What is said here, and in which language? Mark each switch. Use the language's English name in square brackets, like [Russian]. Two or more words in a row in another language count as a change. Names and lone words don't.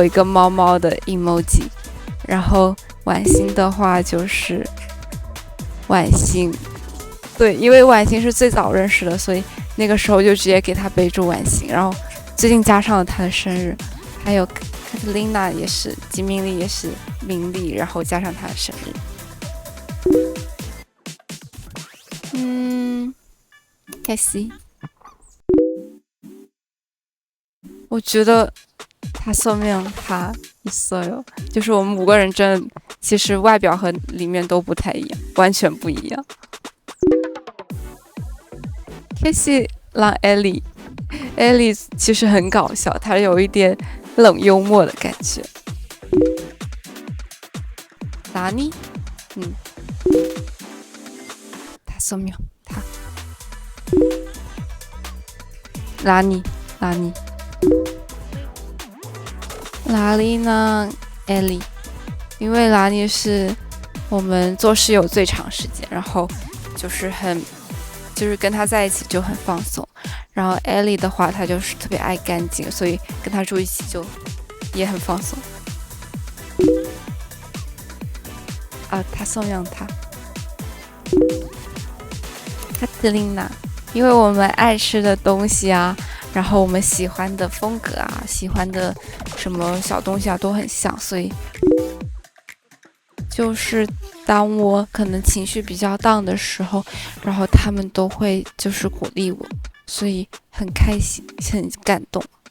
[Chinese] 一个猫猫的 emoji， 然后婉欣的话就是婉欣，对，因为婉欣是最早认识的，所以那个时候就直接给他备注婉欣，然后最近加上了他的生日，还有 Katalina 也是，吉明丽也是明丽，然后加上他的生日。Casey，我觉得 [Korean] 5명 다 있어요， [Chinese] 就是我们5个人真的其实外表和里面都不太一样，完全不一样。Casey 랑 Ellie 其实很搞笑，她有一点冷幽默的感觉。라니， [Korean] 5명 다。 [Chinese] 라니， 라리랑 Ellie， 因为拉尼是我们做室友最长时间，然后就是跟他在一起就很放松，然后 Ellie 的话，她就是特别爱干净，所以跟他住一起就也很放松。 [Korean] 5명 다。 [Chinese] 카틀리나，因为我们爱吃的东西啊，然后我们喜欢的风格啊，喜欢的什么小东西啊都很像，所以就是当我可能情绪比较down的时候，然后他们都会就是鼓励我，所以很开心，很感动。